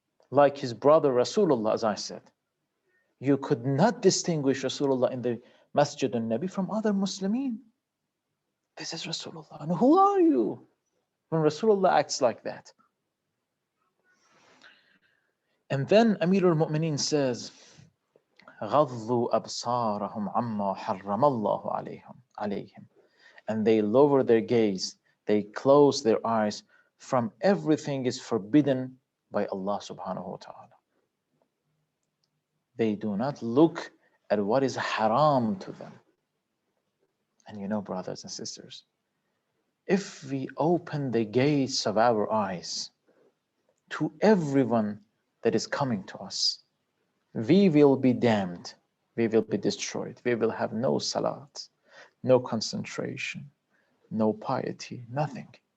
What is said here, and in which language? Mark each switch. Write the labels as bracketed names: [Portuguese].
[English] Like his brother Rasulullah, as I said. You could not distinguish Rasulullah in the Masjid al-Nabi from other Muslimin. This is Rasulullah. And who are you when Rasulullah acts like that? And then Amir al-Mu'mineen says, [Arabic] غَضُّوا أَبْصَارَهُمْ عَمَّا حَرَّمَ اللَّهُ عَلَيْهِمْ. [English] And they lower their gaze, they close their eyes from everything is forbidden by Allah subhanahu wa ta'ala. They do not look at what is haram to them. And you know, brothers and sisters, if we open the gates of our eyes to everyone that is coming to us, we will be damned, we will be destroyed, we will have no salat, no concentration, no piety, nothing.